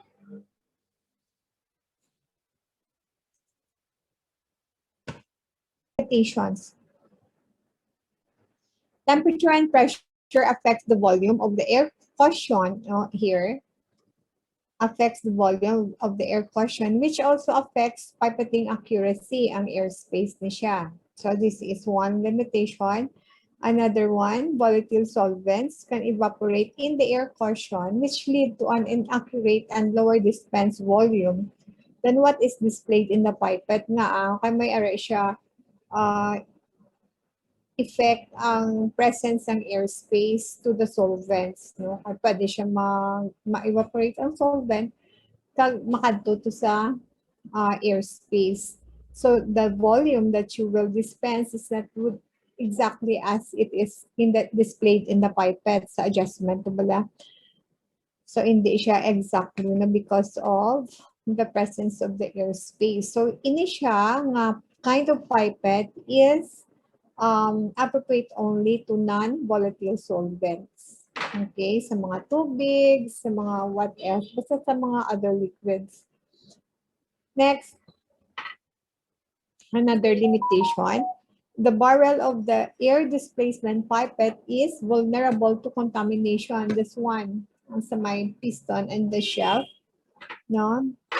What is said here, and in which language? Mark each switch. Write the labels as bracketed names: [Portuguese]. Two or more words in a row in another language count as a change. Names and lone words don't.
[English] Expectations. Temperature and pressure affects the volume of the air cushion here. Affects the volume of the air cushion, which also affects pipetting accuracy [Hiligaynon] ang airspace ni siya. [English] So this is one limitation. Another one, volatile solvents can evaporate in the air cushion, which lead to an inaccurate and lower dispense volume than what is displayed in the pipette nga. [Hiligaynon] Kaya may ara siya effect ang presence ng airspace [English] to the solvents. [Hiligaynon] No? Kaya pwede siya ma-evaporate ang solvent kag makadto to sa airspace. [English] So the volume that you will dispense is not exactly as it is displayed in the pipette [Hiligaynon] sa adjustment bala. So hindi siya exactly na [English] because of in the presence of the airspace. So [Hiligaynon] ini siya nga [English] kind of pipette is appropriate only to non-volatile solvents. [Hiligaynon] Okay, sa mga tubig, sa mga [English] what else, [Hiligaynon] basta sa mga [English] other liquids. Next, another limitation. The barrel of the air displacement pipette is vulnerable to contamination. This one, [Hiligaynon] sa may piston [English] and the shelf, no?